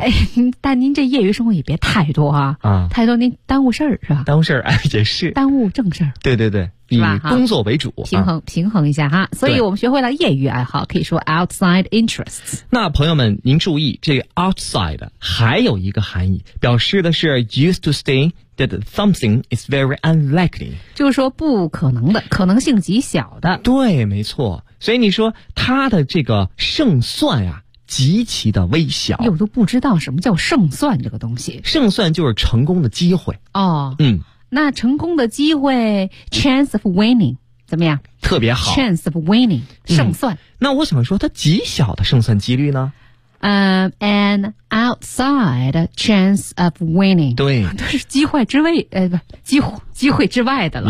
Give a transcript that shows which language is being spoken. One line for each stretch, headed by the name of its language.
Chinese: 哎，但您这业余生活也别太多啊，太多您耽误事儿是吧？耽误事儿，哎，也是耽误正事儿。对对对，是吧？工作为主，平衡一下哈。所以我们学会了业余爱好，可以说
English: outside interests。
Chinese: 那朋友们，您注意，这个 outside 还有一个含义，表示的是
English: used to stay。 That something is very unlikely，
Chinese: 就是说不可能的，可能性极小的。对，没错。所以你说他的这个胜算啊，极其的微小。我都不知道什么叫胜算这个东西。胜算就是成功的机会。哦，嗯，那成功的机会
English: chance of winning
Chinese: 怎么样？特别好。
English: chance of winning
Chinese: 胜算。那我想说它极小的胜算几率呢？
English: An outside chance of winning
Chinese: 对，都是机会之外，机会之外的了。